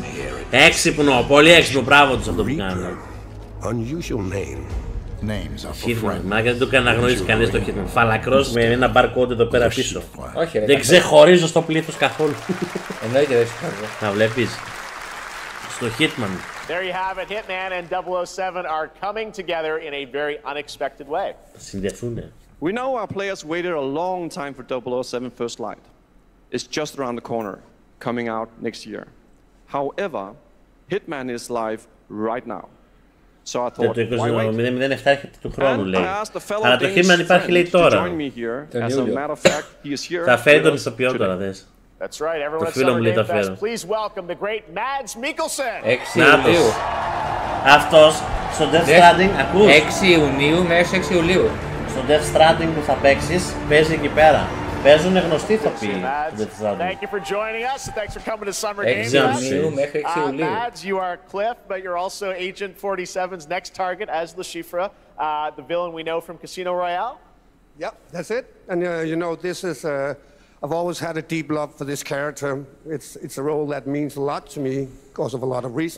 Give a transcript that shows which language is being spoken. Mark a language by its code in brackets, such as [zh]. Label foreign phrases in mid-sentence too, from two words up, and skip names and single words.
[el] Έξυπνο, πολύ έξυπνο, μπράβο τους αυτό που κάνουν. Hitman, μα δεν το έκανε να γνωρίσει κανείς το Hitman. Φαλακρός με ένα barcode εδώ πέρα πίσω. Δεν ξεχωρίζω στο πλήθος καθόλου. Εννοείται δεν ξεχωρίζω. Να βλέπεις. Στο Hitman. [en] There you have it. Hitman and 007 are coming together in a very unexpected way. [el] Συνδεθούνε. [en] We know our players waited a long time for 007 First Light. It's just around the corner, coming out next year. However, Hitman is live right now. So I thought, why wait? [el] 007 έρχεται του χρόνου, λέει. Αλλά το Hitman υπάρχει, λέει, τώρα. Θα φέρει τον ηθοποιό τώρα, δες. [en] That's right, everyone at Summer Game Fest, please welcome the great Mads Mikkelsen. [el] 6 Ιουλίου. Αυτός στο Death Stranding, ακούς. 6 Ιουνίου μέχρι 6 Ιουλίου. Στο Death Stranding που θα παίξεις, παίζει εκεί πέρα. Παίζουν γνωστοί ηθοποιοί στο Death Stranding. [en] Thank you for joining us, thanks for coming to Summer Game Fest. [el] 6 Ιουνίου μέχρι 6 Ιουλίου. [en] Mads, you are Cliff, but you're also Agent 47's next target as Le Chiffre, the villain we know from Casino Royale. Yep, that's it. And you know, this is... I've always had a deep love for this character. It's a role that means a lot to me because of a lot of reasons.